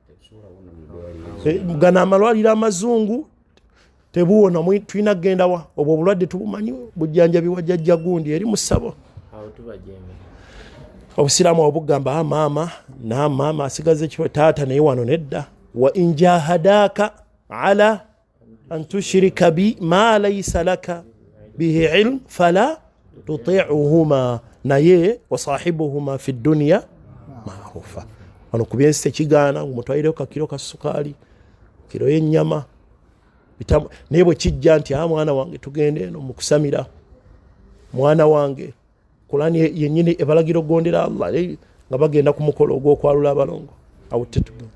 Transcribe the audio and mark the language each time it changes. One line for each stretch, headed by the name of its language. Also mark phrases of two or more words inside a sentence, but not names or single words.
Ganda: gana amalwaliro amazungu tebuwona tulina kgenda wa obwo obulwadde tubumanyi bujjanjabi wa jjajja gundi eri mu ssabo obusiraamu obugamba maama asigaze kiwe taata naye wano nedda
Arabic: وإن جاهداك على أن تشرك بي ما ليس لك به علم فلا تطعهما
Ganda: naye
Arabic: وصاحبهما في الدنيا معروفا
Ganda: wano kubyensi tekigaana ngumutwalireko kakiro ka sukaali kiro y'ennyama naye bwe kijja nti mwana wange tugende eno mu kusamira mwana wange Qur'ani yennyini ebalagira okugondera Allah nga bagenda ku mukolo ogw'okwalula abalongo awo tetugenda.